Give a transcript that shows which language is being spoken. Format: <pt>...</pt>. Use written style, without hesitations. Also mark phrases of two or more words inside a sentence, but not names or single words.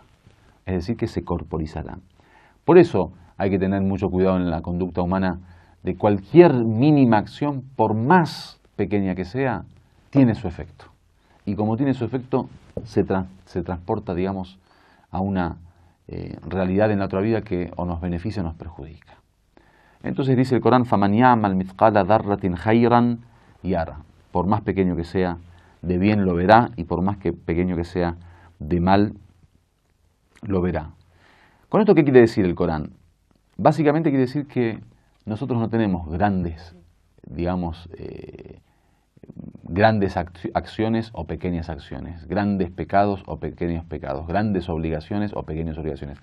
<es>Es decir, que se corporizará. Por eso hay que tener mucho cuidado en la conducta humana de cualquier mínima acción, por más pequeña que sea, tiene su efecto. Y como tiene su efecto, se transporta, digamos, a una realidad en la otra vida que o nos beneficia o nos perjudica. Entonces dice el Corán,</es> <ar>فَمَنْ يَعْمَلْ مِثْقَالَ ذَرَّةٍ خَيْرًا يَرَهُ.</ar> <es>Por más pequeño que sea, de bien lo verá, y por más que pequeño que sea, de mal lo verá. ¿Con esto qué quiere decir el Corán? Básicamente quiere decir que nosotros no tenemos grandes, digamos, grandes acciones o pequeñas acciones, grandes pecados o pequeños pecados, grandes obligaciones o pequeñas obligaciones.</es>